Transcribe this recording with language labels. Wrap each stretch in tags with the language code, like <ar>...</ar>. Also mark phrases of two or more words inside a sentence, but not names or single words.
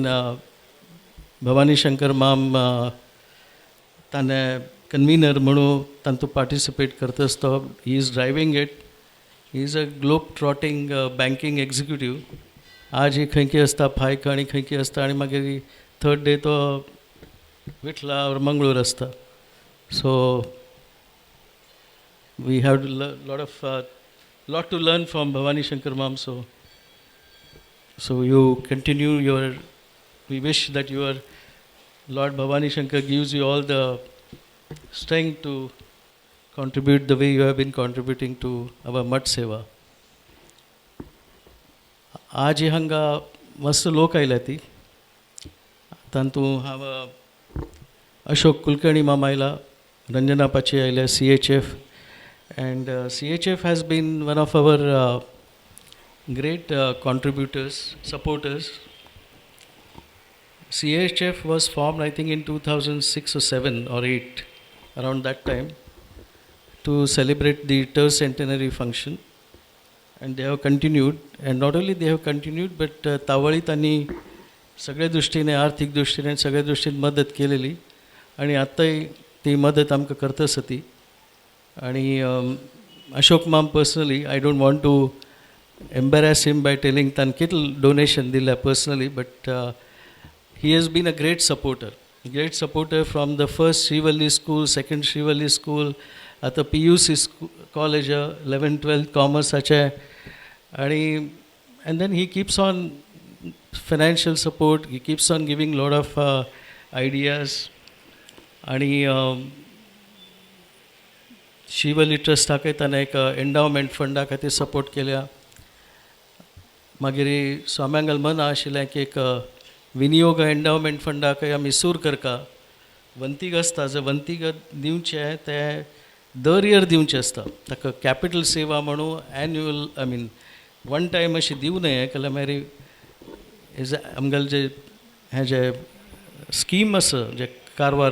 <kok>भवानी शंकर माम ताणें कन्व्हिनर म्हणून तातूंत पार्टिसिपेट करता आसतो</kok> <en>he is driving it he is a globe trotting banking executive</en> <kok>आज ही खंय आसता फायक आनी खंय आसता आनी मागीर</kok> <en>third day</en> <kok>तो विठला और मंगळूर आसता</kok> <en>So we have lot to learn from Bhavani Shankar Mam. So you continue we wish that your Lord Bhavani Shankar gives you all the strength to contribute the way you have been contributing to our Mat Seva.</en> <kok>आज हंगा मस्त लोक आयल्या ती तांतू हांव अशोक कुलकर्णी माम आयला Ranjana Pache आयले</kok> <en>CHF and CHF has been one of our great contributors, supporters. CHF was formed I think in 2006 or 7 or 8 around that time to celebrate the third centenary function and they have continued and not only they have continued but</en> <kok>तावळी तांणी सगळे दृश्टीने आर्थिक दृश्टीने सगळ्या दृश्टीने मदत केलेली आणि आतांय ती मदत आमकां करता आसा ती आनी अशोक माम पर्सनली</kok> <en>I don't want to embarrass him by telling</en> <kok>ताणें कितलें डोनेशन दिलें पर्सनली</kok> <en>but he has been a great supporter from the first Shrivalli school second Shrivalli school</en> <kok>आतां PUC कॉलेज 11-12 कॉमर्साचे आनी</kok> <en>and then he keeps on financial support, he keeps on giving lot of ideas आणि</en> <kok>शिवली ट्रस्टाक ताणें एक एंडावमेंट फंडा खातीर सपोर्ट केल्या मागीर स्वाम्यांगल मन आशिल्लें की एक विनियोग एंडावमेंट फंडाक आमी सूर करका वंतीग आसता जर वंतीग दिवचें तें दर इयर दिवचें आसता ताका कॅपिटल सेवा म्हणून</kok> <en>annual I mean one time</en> <kok>अशी दिवं न्हय जाल्यार मागीर आमगेलें जे हें जे स्कीम आसा जे कारवार</kok>